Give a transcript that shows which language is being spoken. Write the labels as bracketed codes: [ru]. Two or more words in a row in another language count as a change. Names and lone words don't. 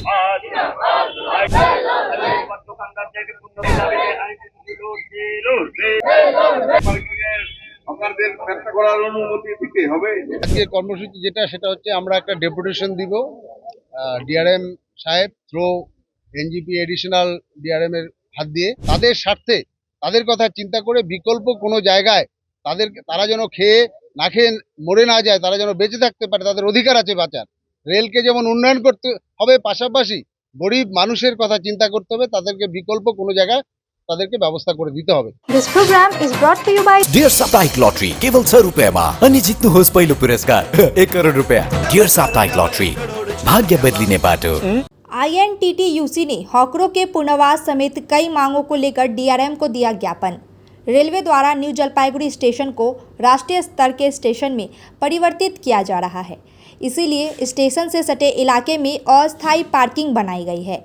[bn] আজকে কর্মসূচি সেটা হচ্ছে আমরা একটা ডেপুটেশন দিব ডিআরএম সাহেব থ্রো এনজিপি [en] additional DRM [bn] এর হাত দিয়ে, তাদের স্বার্থে, তাদের কথা চিন্তা করে বিকল্প কোনো জায়গায় তারা যেন খেয়ে না খেয়ে মরে না যায়, তারা যেন বেঁচে থাকতে পারে, তাদের অধিকার আছে বাঁচার। রেলকে যেমন উন্নয়ন করতে হবে, পাশাপাশি গরিব মানুষের কথা চিন্তা করতে হবে, তাদেরকে বিকল্প কোনো জায়গায় তাদেরকে ব্যবস্থা করে दिते হবে। [en] This program is brought to you by [ne] डियर साप्ताहिक लॉटरी केवल 100 रुपयामा अनि जित्नुहोस् पहिलो पुरस्कार 1 करोड रुपया। डियर साप्ताहिक लॉटरी भाग्य बदलिने बाटो। [hi] INTTUC ने हॉकरों के पुनर्वास समेत कई मांगों को लेकर DRM को दिया ज्ञापन। रेलवे द्वारा न्यू जलपाईगुड़ी स्टेशन को राष्ट्रीय स्तर के स्टेशन में परिवर्तित किया जा रहा है, इसीलिए स्टेशन से सटे इलाके में अस्थायी पार्किंग बनाई गई है।